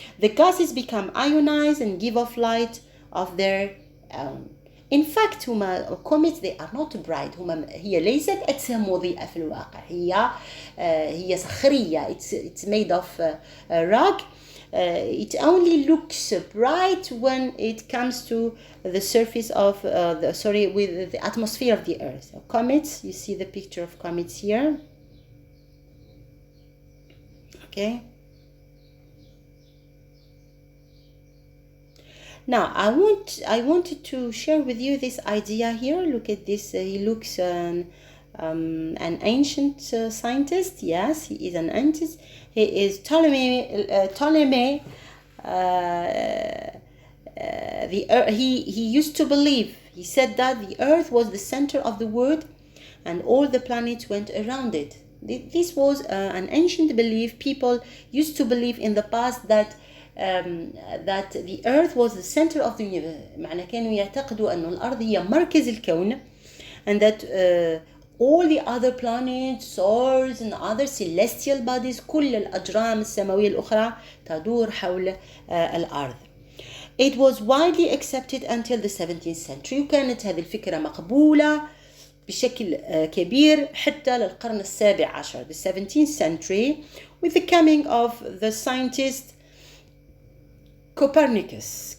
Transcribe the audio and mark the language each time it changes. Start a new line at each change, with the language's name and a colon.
English: The gases become ionized and give off light of their own. In fact
Arabic: هما
English: comets they are not bright.
Arabic: هي ليست أجسام مضيئة في الواقع. هي صخرية.
English: It's made of rock. It only looks bright when it comes to the surface of with the atmosphere of the earth. So comets, you see the picture of comets here. Okay. Now I wanted to share with you this idea here. Look at this. He looks an ancient scientist. Yes, he is an ancient. He is Ptolemy. He used to believe. He said that the Earth was the center of the world, and all the planets went around it. This was an ancient belief. People used to believe in the past that the Earth was the center of the universe.
Arabic: معنى كانوا يعتقدوا أن الأرض هي مركز الكون,
English: and that all the other planets, stars and other celestial bodies,
Arabic: كل الأجرام السماوية الأخرى تدور حول الأرض.
English: It was widely accepted until the 17th century.
Arabic: وكانت هذه الفكرة مقبولة بشكل كبير حتى للقرن السابع عشر,
English: the 17th century, with the coming of the scientist Copernicus.